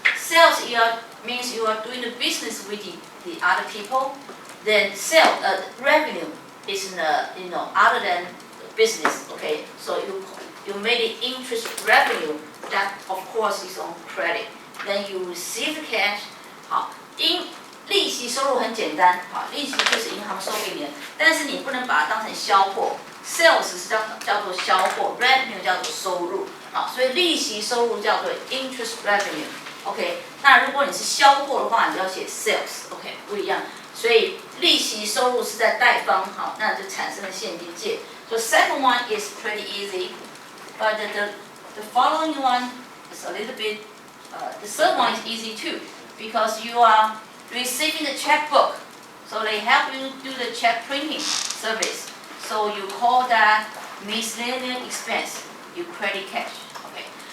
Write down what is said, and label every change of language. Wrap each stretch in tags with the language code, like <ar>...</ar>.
<en>Sales means you are doing the business with the other people. Then revenue is other than business. Okay, so you made it interest revenue. That of course is on credit. Then you receive cash.</en> <zh>好，利息收入很简单，好，利息就是银行收给你的，但是你不能把它当成销货。 Sales 是叫做销货 ，revenue 叫做收入，好，所以利息收入叫做 interest revenue。OK， 那如果你是销货的话，你要写 sales，OK， 不一样。所以利息收入是在贷方，好，那就产生了现金借。</zh> <en>So second one is pretty easy, but the following one is a little bit. The third one is easy too, because you are receiving the checkbook, so they help you do the check printing service. So you call that miscellaneous expense. You credit cash. Okay.</en>